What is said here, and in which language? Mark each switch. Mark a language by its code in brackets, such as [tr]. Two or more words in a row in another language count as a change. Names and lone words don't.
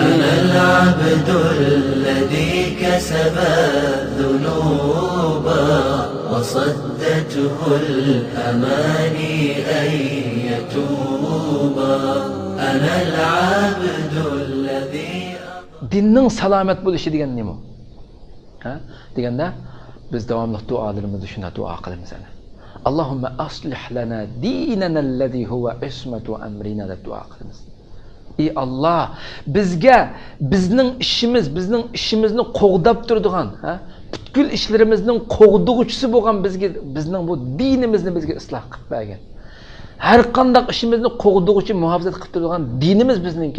[ar] أنا العبد الذي كسب الذنوب وصدته الأماني أن يتوب. أنا العبد الذي [uz] dinning salomat bo'lishi degan nima? Ha? Deganda biz davomli duolarimizni shuna duo qilamiz ana. [ar] اللهم أصلح لنا ديننا الذي هو عصمة أمرنا [uz] deb duo qilamiz. Ey Alloh, bizga bizning ishimizni qo'g'dab turadigan, ha? Butkul ishlarimizning qo'g'dug'uchisi bo'lgan bizning bu dinimizni bizga isloh qilib bergin. Her qanday ishimizni qo'g'dug'uchi muhofazat qilib turadigan dinimiz bizningki.